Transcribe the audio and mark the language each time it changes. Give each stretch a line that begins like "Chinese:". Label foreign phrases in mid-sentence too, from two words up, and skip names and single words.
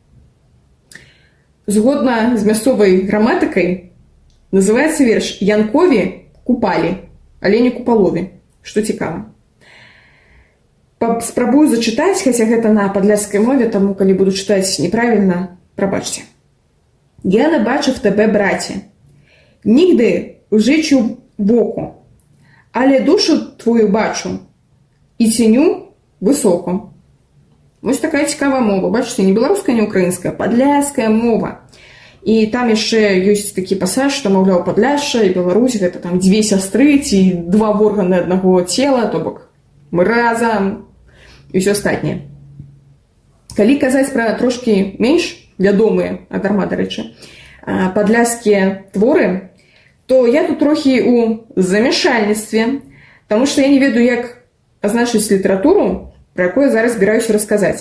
Belarusian: Згодна з мясцовай граматыкай называецца верш «Янкові купалі, але не Купалові», што цікава. Спрабую зачытаць, хаця гэта на падляшскай мове, таму калі буду чытаць неправільна, прабачце.
Ukrainian: «Я не бачив тебе, браті, нігде в жичу боку, але душу твою бачу і ціню високо». Ось така цікава мова. Бачите, не беларуская, не украінская, падляшская мова.
Belarusian: І там яшчэ ёсць такі пасаж, што, маўляў, Падляшша і Беларусь гэта там дзве сястры ці два органы аднаго цела, то бок мы разам і ўсё астатняе. Калі казаць пра трошкі менш вядомыя, а дарма, дарэчы, падляшскія творы, то я тут трохі ў замяшальніцтве, таму што я не ведаю, як азначыць літаратуру, пра якое зараз збіраюся расказаць.